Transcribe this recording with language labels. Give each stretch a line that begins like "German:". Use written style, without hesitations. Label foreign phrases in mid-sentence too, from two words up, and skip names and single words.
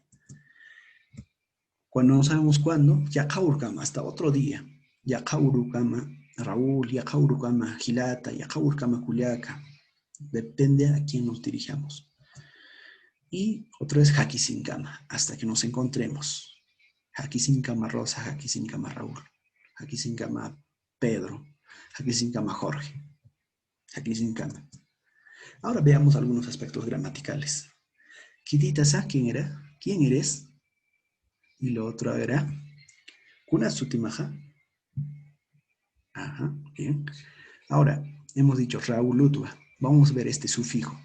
Spanish: Cuando no sabemos cuándo, Yakaurkama, hasta otro día.
Aymara: Yakaurukama Raúl, Yakaurukama Gilata, Yakaurkama Culiaca.
Spanish: Depende a quién nos dirijamos. Y otro es Hakisinkama, hasta que nos encontremos.
Aymara: Hakisinkama Rosa, Hakisinkama Raúl, Hakisinkama Pedro, Hakisinkama Jorge, Hakisinkama.
Spanish: Ahora veamos algunos aspectos gramaticales. Kititasa, ¿quién era? ¿Quién eres? Y lo otro era
Aymara: Kuna Sutimaja.
Spanish: Ajá, bien. Ahora, hemos dicho Raúl Utua. Vamos a ver este sufijo.